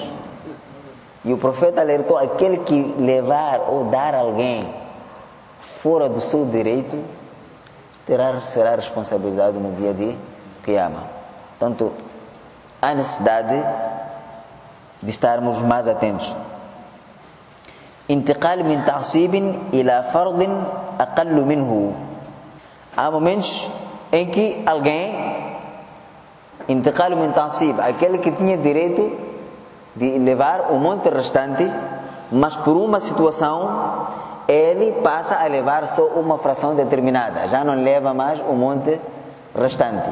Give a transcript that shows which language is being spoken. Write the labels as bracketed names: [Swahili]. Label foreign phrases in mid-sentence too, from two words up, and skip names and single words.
[Portuguese] E o profeta alertou: aquele que levar ou dar alguém fora do seu direito será responsabilizado no dia de Qiyamah. Portanto, há necessidade de estarmos mais atentos. [Arabic] انتقال من تعصيب إلى فرض أقل منه. [Portuguese] Há momentos em que alguém, [Arabic] انتقال من تعصيب, [Portuguese] aquele que tinha direito de levar o monte restante, mas por uma situação ele passa a levar só uma fração determinada, já não leva mais o monte restante.